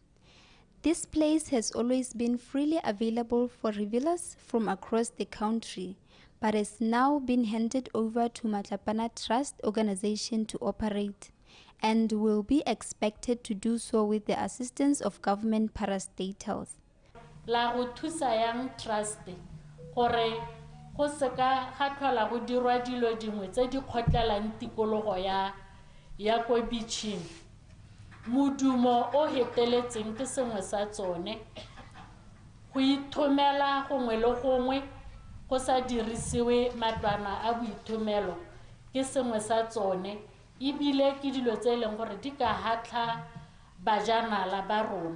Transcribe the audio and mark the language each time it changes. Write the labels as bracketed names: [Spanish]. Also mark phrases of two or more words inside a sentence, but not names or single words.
[English] This place has always been freely available for revelers from across the country, but has now been handed over to Matlapana Trust organization to operate, and will be expected to do so with the assistance of government parastatals. [Tswana] La go thusa yang trust gore go seka ga tlhola go dirwa dilo dingwe tse di kgotlelang tikologo ya ko beaching. Modumo o heteletseng ke sengwe sa tsone, go ithomela gongwe le gongwe go sa dirisiwe matlwana a boithomelo ke sengwe sa tsone, ebile ke dilo tse e leng gore di ka hatla bajanala ba rona.